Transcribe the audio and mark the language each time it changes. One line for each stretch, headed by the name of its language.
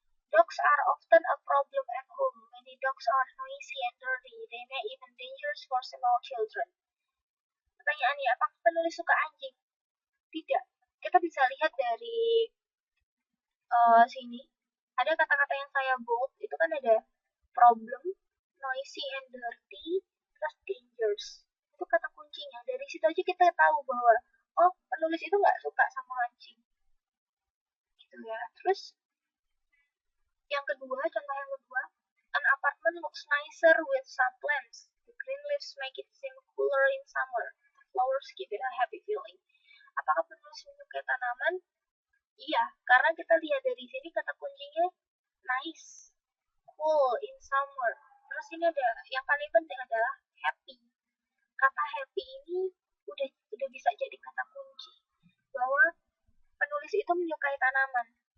English: Dogs are often a problem at home. Many dogs are noisy and dirty. They may even dangerous for small children.
Indonesian: Pertanyaannya, apakah penulis suka anjing? Tidak. Kita bisa lihat dari sini. Ada kata-kata yang saya bold, itu kan ada problem,
English: noisy and dirty, plus dangerous.
Indonesian: Itu kata kuncinya. Dari situ aja kita tahu bahwa, oh, penulis itu nggak suka sama anjing. Gitu ya. Terus, contoh yang kedua,
English: an apartment looks nicer with some plants. The green leaves make it seem cooler in summer. The flowers give it a happy feeling.
Indonesian: Apakah penulis menyukai tanaman? Iya, karena kita lihat dari sini kata kuncinya
English: nice, cool in summer.
Indonesian: Terus ini ada yang paling penting adalah happy. Kata happy ini udah bisa jadi kata kunci bahwa penulis itu menyukai tanaman.